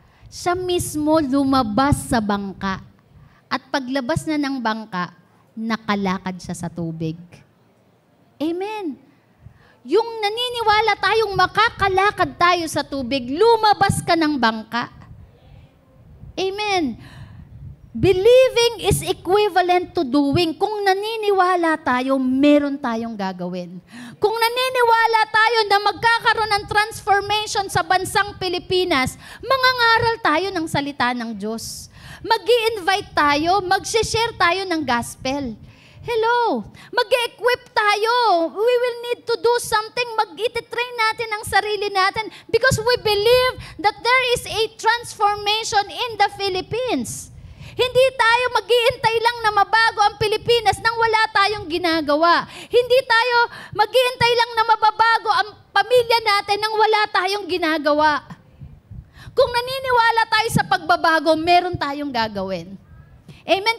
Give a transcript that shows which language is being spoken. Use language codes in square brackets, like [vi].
[tl] Siya mismo lumabas sa bangka. At paglabas na ng bangka, nakalakad siya sa tubig. Amen. Yung naniniwala tayong makakalakad tayo sa tubig, lumabas ka ng bangka. Amen. [en] Believing is equivalent to doing. [tl] Kung naniniwala tayo, meron tayong gagawin. Kung naniniwala tayo na magkakaroon ng transformation sa bansang Pilipinas, mangangaral tayo ng salita ng Diyos. Mag-i-invite tayo, mag-share tayo ng gospel. Hello, mag-equip tayo. [en] We will need to do something. [tl] Mag-i-train natin ang sarili natin [en] because we believe that there is a transformation in the Philippines. [tl] Hindi tayo mag-iintay lang na mabago ang Pilipinas nang wala tayong ginagawa. Hindi tayo mag-iintay lang na mababago ang pamilya natin nang wala tayong ginagawa. Kung naniniwala tayo sa pagbabago, meron tayong gagawin. Amen.